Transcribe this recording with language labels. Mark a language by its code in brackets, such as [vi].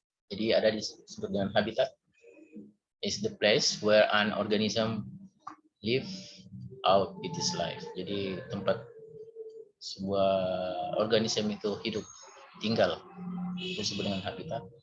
[id] Jadi ada disebut dengan habitat. [en] Is the place where an organism live out its life. [id] Jadi tempat sebuah organisme itu hidup, tinggal. Itu disebut dengan habitat.